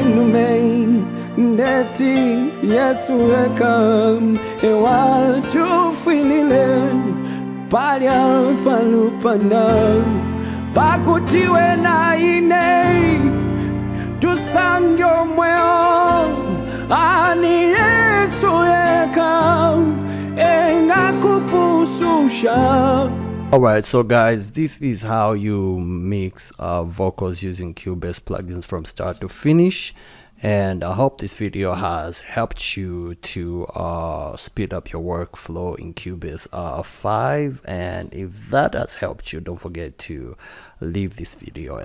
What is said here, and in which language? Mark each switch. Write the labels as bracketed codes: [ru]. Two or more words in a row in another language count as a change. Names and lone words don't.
[bem] numei ndeti Yesu eka ewatu finile palya palupanda pakutiwe na inei tusangyo mweo ani Yesu eka enga kupususha. [en] Alright, so guys, this is how you mix vocals using Cubase plugins from start to finish. And I hope this video has helped you to speed up your workflow in Cubase 5. And if that has helped you, don't forget to leave this video a like.